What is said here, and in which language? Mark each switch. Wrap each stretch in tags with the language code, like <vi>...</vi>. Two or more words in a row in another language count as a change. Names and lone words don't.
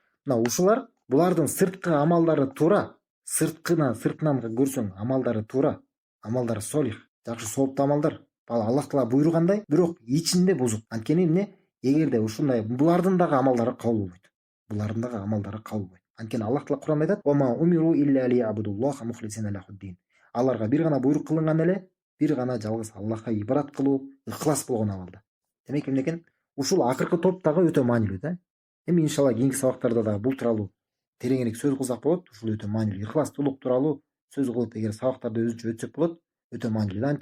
<ky>Мына ушулар, булардын сырткы амалдары туура, сыртынан көрсөң амалдары туура, амалдары солих, жакшы сооптуу амалдар. Аллах таала буйругандай, бирок ичинде бузук. Анткени эмне? Эгерде ушундай, булардын дагы амалдары кабыл болбойт. Анткени Аллах таала Куранда айтат:</ky> <ar>"وأمروا إلا ليعبدوا الله مخلصين له الدين".</ar> <ky>Аларга бир гана буйрук кылынган эле, бир гана жалгыз Аллахка ибадат кылуу, ыхлас болгон абалда. Демек эмне экен? Ушул акыркы топ дагы өтө маанилүү да. Эми иншалла кийинки сабактарда дагы бул тууралуу тереңирээк сөз кылсак болот. Ушул өтө маанилүү. Ыхластуулук тууралуу сөз кылып эгер сабактарды өзүнчө өтсөк болот, өтө маанилүү да.</ky>